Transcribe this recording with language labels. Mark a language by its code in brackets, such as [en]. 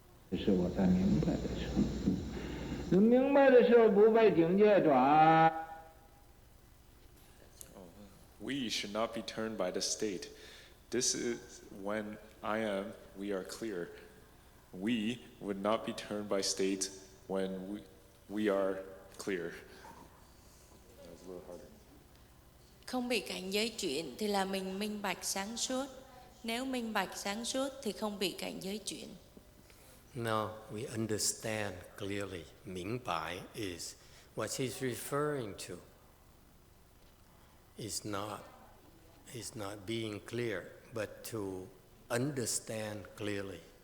[zh] 这是我在明白的时候，能明白的时候不被境界转。 [en] We should not be turned by the state. This is when we are clear. We would not be turned by state when we are clear. That was a little harder. [vi] Không bị cảnh giới chuyển thì là mình minh bạch sáng suốt. Nếu minh bạch sáng suốt thì không bị cảnh giới chuyển. [en] No, we understand clearly. 明白 is what he's referring to. Is not being clear, but to understand clearly.